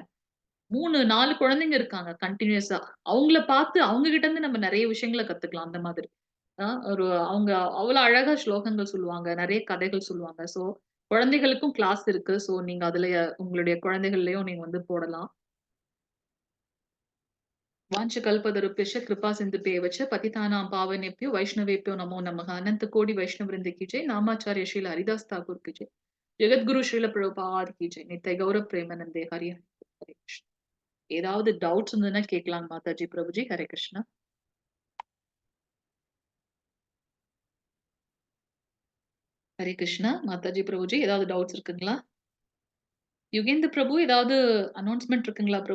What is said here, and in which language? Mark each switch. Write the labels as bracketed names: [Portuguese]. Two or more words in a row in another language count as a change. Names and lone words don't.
[Tamil] 3, 4 குழந்தைங்க இருக்காங்க கன்டினியூஸா. அவங்கள பார்த்து அவங்க கிட்ட இருந்து நம்ம நெறைய விஷயங்கள கத்துக்கலாம் அந்த மாதிரி. ஒரு அவங்க அவ்வளோ அழகா ஸ்லோகங்கள் சொல்லுவாங்க. நெறைய கதைகள் சொல்லுவாங்க. சோ குழந்தைகளுக்கும் கிளாஸ் இருக்கு. சோ நீங்க அதுல உங்களுடைய குழந்தைகள்லயும் நீங்க வந்து போடலாம். [Sanskrit] वाञ्छकल्पतरुभ्यश्च कृपा सिन्धुभ्येव च पतितानां पावनेभ्यो वैष्णवेभ्यो नमो नमः। [Hindi] अनंत कोटि वैष्णव वृंद की जय। नामाचार्य श्रील हरिदास ठाकुर की जय। जगद्गुरु श्रील प्रभुपाद की जय। [Bangla] नित्य गौरव प्रेमानंदे हरि हरे कृष्ण। [Tamil] ஏதாவது டவுட்ஸ் இருந்ததுன்னா கேட்கலாம் மாதாஜி பிரபுஜி. ஹரே கிருஷ்ணா. ஹரே கிருஷ்ணா. மாதாஜி பிரபுஜி ஏதாவது டவுட்ஸ் இருக்குங்களா? யுகேந்திர பிரபு ஏதாவது அனௌன்ஸ்மென்ட் இருக்குங்களா பிரபு?